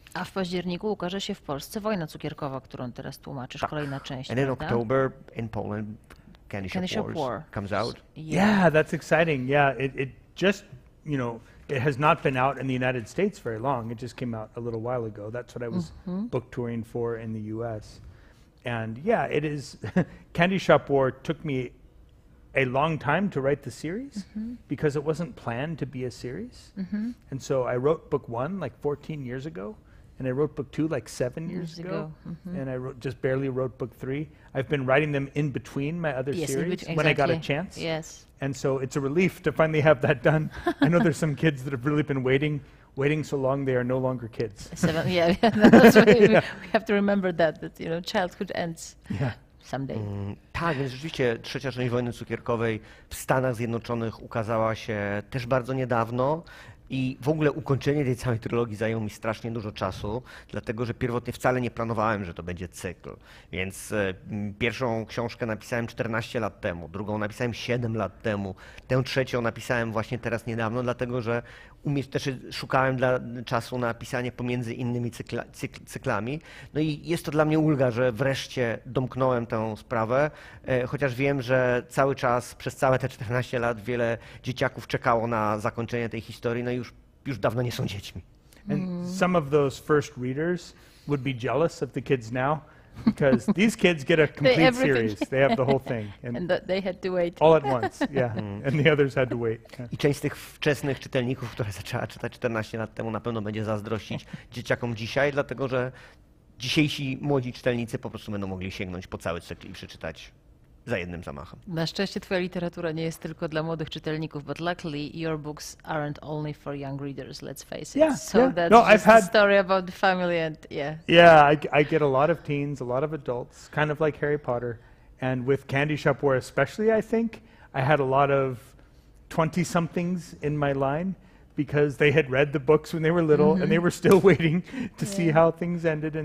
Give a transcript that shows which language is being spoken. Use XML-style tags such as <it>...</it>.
<pl>A w październiku ukaże się w Polsce Wojna cukierkowa, którą teraz tłumaczysz, kolejna część.</pl> <en>And in</en> <pl>prawda?</pl> <en>October in Poland, Candy Shop Wars comes out. Yeah, that's exciting. Yeah, it just, it has not been out in the United States very long. It just came out a little while ago. That's what I was book touring for in the US. And yeah, it is, Candy Shop War took me a long time to write the series because it wasn't planned to be a series. And so I wrote book 1 like 14 years ago, and I wrote book 2 like 7 years ago. And I just barely wrote book 3. I've been writing them in between my other series when I got a chance. Yes. And so it's a relief to finally have that done. I know there's some kids that have really been waiting so long they are no longer kids. That's we have to remember that childhood ends. Yeah. Someday.</en> <pl>Tak, więc rzeczywiście trzecia część Wojny Cukierkowej w Stanach Zjednoczonych ukazała się też bardzo niedawno i w ogóle ukończenie tej całej trylogii zajęło mi strasznie dużo czasu, dlatego że pierwotnie wcale nie planowałem, że to będzie cykl. Więc pierwszą książkę napisałem 14 lat temu, drugą napisałem 7 lat temu, tę trzecią napisałem właśnie teraz niedawno, dlatego że też szukałem czasu na pisanie pomiędzy innymi cyklami. No i jest to dla mnie ulga, że wreszcie domknąłem tę sprawę, chociaż wiem, że cały czas, przez całe te 14 lat wiele dzieciaków czekało na zakończenie tej historii, no i już dawno nie są dziećmi.</pl> <en>And some of those first readers would be jealous of the kids now because these kids get a complete series. They have the whole thing. And they had to wait. All at once, yeah. And the others had to wait.</en> <pl>I część z tych wczesnych czytelników, które zaczęła czytać 14 lat temu, na pewno będzie zazdrościć dzieciakom dzisiaj, dlatego że dzisiejsi młodzi czytelnicy po prostu będą mogli sięgnąć po cały cykl i przeczytać za jednym zamachem. Na szczęście twoja literatura nie jest tylko dla młodych czytelników,</pl> <en>but luckily your books aren't only for young readers, let's face it. Yeah, so yeah. that's No, just I've had a story about the family and Yeah, I get a lot of teens, a lot of adults, kind of like Harry Potter. And with Candy Shop War especially, I think, I had a lot of 20-somethings in my line because they had read the books when they were little and they were still waiting to see how things ended.</en>